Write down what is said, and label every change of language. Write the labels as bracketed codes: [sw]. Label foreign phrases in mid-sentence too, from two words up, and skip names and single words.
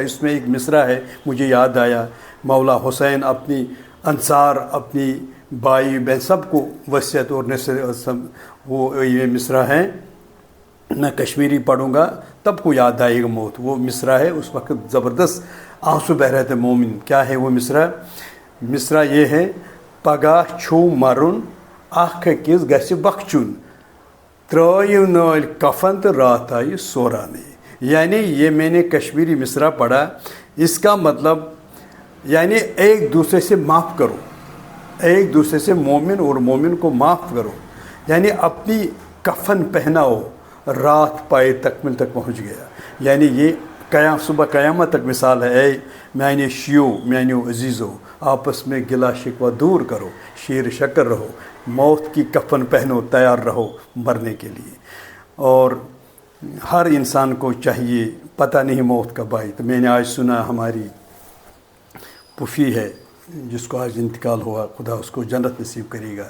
[ur] اس میں ایک مصرع ہے مجھے یاد آیا. مولا حسین اپنی انصار، اپنی بھائی بہن سب کو وصیت اور نصر، وہ یہ مصرع ہیں. میں کشمیری پڑھوں گا تب کو یاد آئے گا موت. وہ مصرع ہے، اس وقت زبردست آنسو بہ رہے تھے مومن. کیا ہے وہ مصرع یہ ہے: [ks] پگاہ چھو مرن اخ کس گژھِ بخچن، ترٲیِو نٲلۍ کفن تو رات آئی سورانے. [ur] یعنی یہ میں نے کشمیری مصرع پڑھا. اس کا مطلب یعنی ایک دوسرے سے معاف کرو، ایک دوسرے سے مومن اور مومن کو معاف کرو. یعنی اپنی کفن پہناؤ، رات پائے تکمیل تک پہنچ گیا. یعنی یہ صبح قیامت تک مثال ہے. [ks] اے میانے شیو میانیو عزیزو، [ur] آپس میں گلا شکوہ دور کرو، شیر شکر رہو، موت کی کفن پہنو، تیار رہو مرنے کے لیے. اور ہر انسان کو چاہیے، پتہ نہیں موت کب آئی. تو میں نے آج سنا ہماری پھوپھی ہے جس کو آج انتقال ہوا، خدا اس کو جنت نصیب کرے گا.